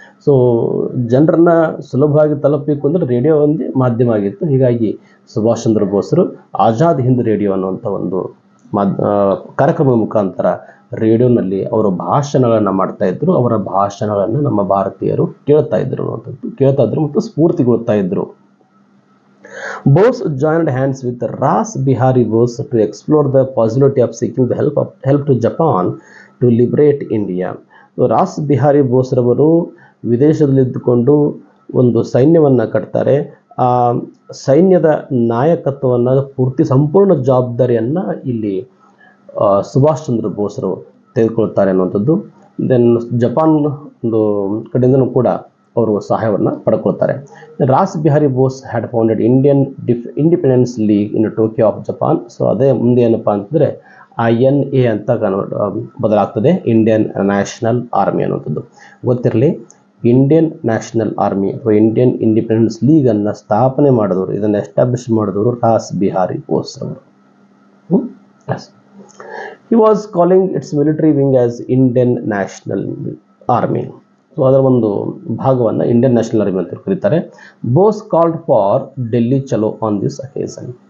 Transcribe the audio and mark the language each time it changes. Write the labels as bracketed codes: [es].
[kn] So ಜನರನ್ನ ಸುಲಭವಾಗಿ ತಲುಪಬೇಕು ಅಂದರೆ ರೇಡಿಯೋ ಒಂದೇ ಮಾಧ್ಯಮ ಆಗಿತ್ತು. ಹೀಗಾಗಿ ಸುಭಾಷ್ ಚಂದ್ರ ಬೋಸರು ಆಜಾದ್ ಹಿಂದ್ ರೇಡಿಯೋ ಅನ್ನುವಂಥ ಒಂದು ಕಾರ್ಯಕ್ರಮದ ಮುಖಾಂತರ ರೇಡಿಯೋನಲ್ಲಿ ಅವರು ಭಾಷಣಗಳನ್ನು ಮಾಡ್ತಾಯಿದ್ರು. ಅವರ ಭಾಷಣಗಳನ್ನು ನಮ್ಮ ಭಾರತೀಯರು ಕೇಳ್ತಾ ಇದ್ರು ಮತ್ತು ಸ್ಫೂರ್ತಿಗೊಳ್ತಾ ಇದ್ರು. [en] Bose joined hands with Ras Bihari Bose to explore the possibility of seeking the help to Japan to liberate India. [kn] Raas Bihari ಬೋಸ್ರವರು ವಿದೇಶದಲ್ಲಿದ್ದುಕೊಂಡು ಒಂದು ಸೈನ್ಯವನ್ನು ಕಟ್ತಾರೆ. ಆ ಸೈನ್ಯದ ನಾಯಕತ್ವವನ್ನು ಸಂಪೂರ್ಣ ಜವಾಬ್ದಾರಿಯನ್ನು ಇಲ್ಲಿ ಸುಭಾಷ್ ಚಂದ್ರ ಬೋಸರು ತೆಗೆದುಕೊಳ್ತಾರೆ ಅನ್ನುವಂಥದ್ದು. ದೆನ್ ಜಪಾನ್ ಒಂದು ಕಡೆಯಿಂದನೂ ಕೂಡ ಅವರು ಸಹಾಯವನ್ನು ಪಡ್ಕೊಳ್ತಾರೆ. [en] Ras Bihari Bose had founded Indian Independence League in Tokyo of Japan. [kn] So ಅದೇ ಮುಂದೆ ಏನಪ್ಪ ಅಂತಂದರೆ INA ಅಂತ ಬದಲಾಗ್ತದೆ, ಇಂಡಿಯನ್ ನ್ಯಾಷನಲ್ ಆರ್ಮಿ ಅನ್ನುವಂಥದ್ದು. ಗೊತ್ತಿರಲಿ, ಇಂಡಿಯನ್ ನ್ಯಾಷನಲ್ ಆರ್ಮಿ ಅಥವಾ ಇಂಡಿಯನ್ ಇಂಡಿಪೆಂಡೆನ್ಸ್ ಲೀಗನ್ನು ಸ್ಥಾಪನೆ ಮಾಡಿದವರು, ಇದನ್ನು ಎಸ್ಟಾಬ್ಲಿಷ್ ಮಾಡಿದವರು ರಾಸ್ ಬಿಹಾರಿ ಬೋಸ್ ಅವರು. [en] He was calling its military wing as Indian National Army. [kn] So ಅದರ ಒಂದು ಭಾಗವನ್ನು ಇಂಡಿಯನ್ ನ್ಯಾಷನಲ್ ಆರ್ಮಿ ಅಂತ ಕರೀತಾರೆ. [en] Bose called for Delhi Chalo on this occasion.